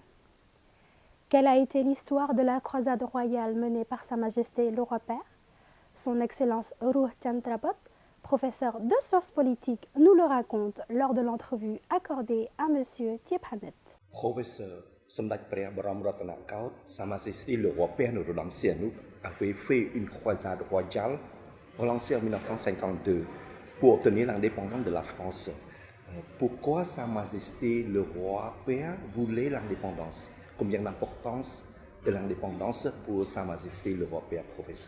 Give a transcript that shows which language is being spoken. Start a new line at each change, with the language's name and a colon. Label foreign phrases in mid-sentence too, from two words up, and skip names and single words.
French: Quelle a été l'histoire de la croisade royale menée par Sa Majesté le Roi Père? Son Excellence Ruh Chandrapot, professeur de sciences politiques, nous le raconte lors de l'entrevue accordée à M. Thiephanet. Professeur, Samdach ព្រះបរមរតនកោដ្ឋ Sa Majesté le Roi Père Norodom Sihanouk avait fait une croisade royale lancée en 1952 pour obtenir l'indépendance de la France. Pourquoi Sa Majesté le Roi Père voulait l'indépendance? Combien d'importance de l'indépendance pour Sa Majesté le Roi Père, professeur?